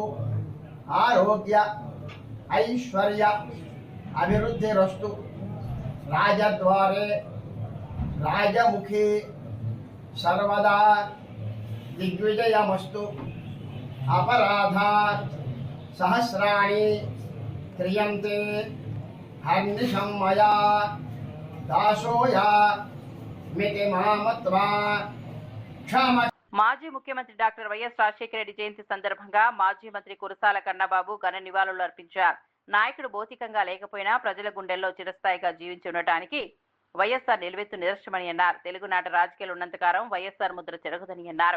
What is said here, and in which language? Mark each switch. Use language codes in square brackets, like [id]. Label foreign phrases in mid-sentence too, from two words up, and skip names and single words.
[sa] आरोग्य ऐश्वर्य अभिवृद्धिरस्तु राजद्वारे राजमुखी सर्वदा दिग्विजयमस्तु अपराध सहस्राणि क्रियन्ते हर्निशं मया दासोया मिति मामत्वा क्षम. [te] మాజీ ముఖ్యమంత్రి డాక్టర్ వైఎస్ రాజశేఖర రెడ్డి జయంతి సందర్భంగా మాజీ మంత్రి కురసాల కన్నబాబు ఘన నివాళులు అర్పించారు. నాయకుడు భౌతికంగా లేకపోయినా ప్రజల గుండెల్లో చిరస్థాయిగా జీవించి ఉండటానికి వైఎస్ఆర్ నిలువెత్తు నిదర్శనమని అన్నారు. తెలుగునాట రాజకీయాలు ఉన్నంతకాలం వైఎస్ఆర్ ముద్ర చెరగదని అన్నారు.